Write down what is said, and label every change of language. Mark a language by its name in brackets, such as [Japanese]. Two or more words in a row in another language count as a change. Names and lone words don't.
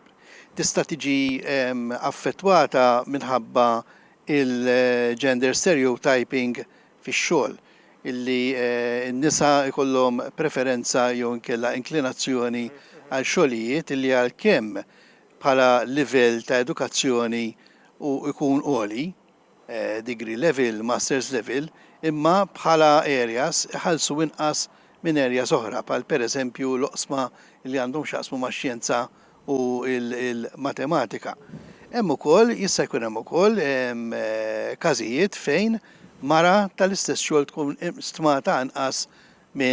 [Maltese] Tista' tiġi affettwata minħabba il- [English] gender stereotyping [Maltese] fix-xogħol illi n-nisa jkollhom preferenza jew inkella inklinazzjoni għal xogħlijiet illi għalkemm bħala livell ta' edukazzjoni u jkun għoli, [English] degree level, master's level, [Maltese] imma bħala areas iħallsu inqas minn areas oħra, bħal pereżempju l-oqsma li għandhom x'jaqsmu max-xjenza u il-matematika. Hemm ukoll jista' jkun hemm ukoll każijiet fejn mara tal-istess xogħol tkun stmata anqas minn raġel.